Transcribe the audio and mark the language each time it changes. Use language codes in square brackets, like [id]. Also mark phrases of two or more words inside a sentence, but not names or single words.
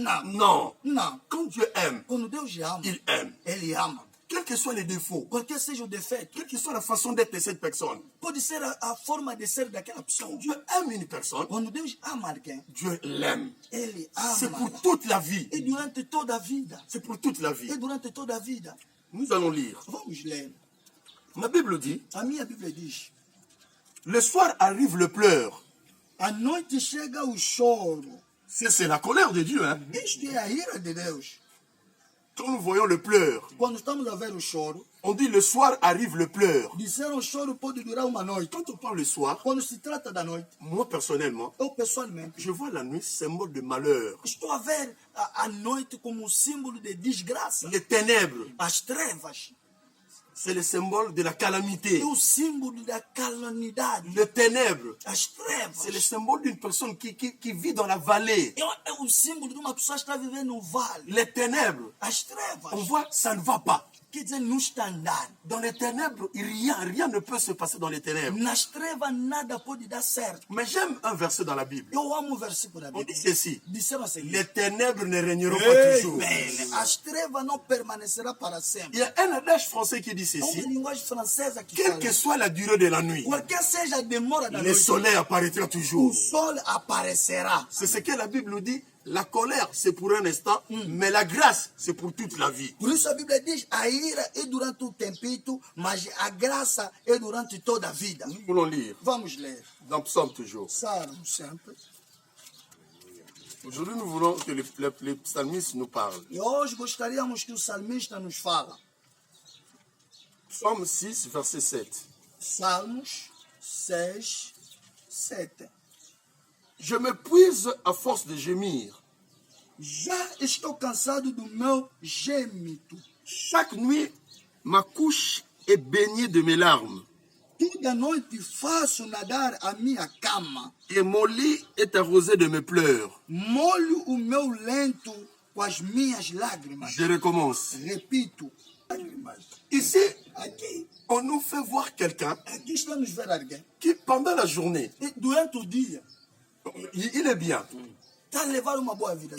[pt] Não. [fr] Non. [pt] Não. [fr] Quand Dieu aime, [pt] Quando Deus ama, [fr] il aime. [pt] Ele ama. [fr] Quels que soient les défauts, [pt] Qualquer seja o defeito, [fr] quelle que soit la façon d'être de cette personne. [pt] pode ser a forma de ser daquela [fr] Quand [pt] pessoa. [fr] Dieu aime une personne, [pt] Quando Deus ama alguém, [fr] Dieu l'aime. [pt] Ele [fr] C'est pour [pt] ama. [fr] toute la vie. [pt] E durante toda a vida. [fr] C'est pour toute la vie. [pt] E durante toda a vida. [fr] Nous allons lire. [pt] Vamos ler. [fr] Ma Bible dit, [pt] A minha Bíblia diz: [fr] le soir arrive le pleur. [pt] a noite chega o choro. [fr] C'est la colère de Dieu. Hein? [pt] Isto é a ira de Deus. [fr] Quand nous voyons le pleur, [pt] Quando estamos a ver o choro, [fr] on dit le soir arrive le pleur. [pt] disseram o choro pode durar uma noite. [fr] Quand on parle le soir, [pt] Quando se trata da noite, [fr] moi personnellement, [pt] eu pessoalmente [fr] je vois la nuit symbole de malheur. [pt] estou a ver a noite como um símbolo de desgraça. [fr] Les ténèbres, [pt] As trevas [fr] c'est le symbole de la calamité. [pt] é o símbolo da calamidade. [fr] Les ténèbres, [pt] As [fr] c'est le [pt] trevas [fr] symbole d'une personne qui vit dans la vallée. [pt] é o símbolo de uma pessoa que está vivendo no vale. [fr] Les ténèbres, [pt] As trevas, [fr] on voit, ça ne va pas. [pt] quer dizer, não está andando. [fr] Dans les ténèbres, rien ne peut se passer dans les ténèbres. [pt] Nas trevas nada pode dar certo. [fr] Mais j'aime un verset dans la Bible. [pt] Eu amo o versículo da [fr] On dit [pt] Bíblia. [fr] ceci, [pt] Disseram assim: [fr] les ténèbres ne régneront pas toujours. Amen. [pt] As trevas não permanecerá para [fr] Il [pt] sempre. [fr] y a un adage français qui dit [pt] É uma [fr] ceci, [pt] linguagem francesa que [fr] quelle [pt] fala: [fr] que soit la durée de la nuit, [pt] qualquer seja a demora da [fr] le [pt] noite, [fr] soleil apparaîtra [pt] o [fr] toujours. [pt] sol aparecerá. [fr] C'est ce que la Bible nous dit. La colère, c'est pour un instant, mais la grâce, c'est pour toute la vie. [pt] Por isso a Bíblia diz: a ira é durante o tempito, mas a graça é durante toda a vida. [fr] Nous voulons lire [pt] Vamos ler. [fr] dans Psaume toujours. [pt] Salmo sempre. [fr] Aujourd'hui, nous voulons que les psalmistes nous parlent. [pt] E hoje gostaríamos que o salmista nos fala. [fr] Psaume 6, verset 7. [pt] Salmos 6, 7. [fr] Je m'épuise à force de gémir. [pt] Já estou cansado do meu gêmito. [fr] Chaque nuit, ma couche est baignée de mes larmes. [pt] Toda noite faço nadar a minha cama. [fr] Et mon lit est arrosé de mes pleurs. [pt] Molho o meu lento com as minhas lágrimas. [fr] Je recommence. [pt] Repito. Lágrimas. [fr] Ici, [pt] Aqui, [fr] on nous fait voir quelqu'un [pt] aqui estamos ver alguém. [fr] qui, pendant la journée, [pt] E durante o dia, [fr] il est bien. [pt] está a levar uma boa vida.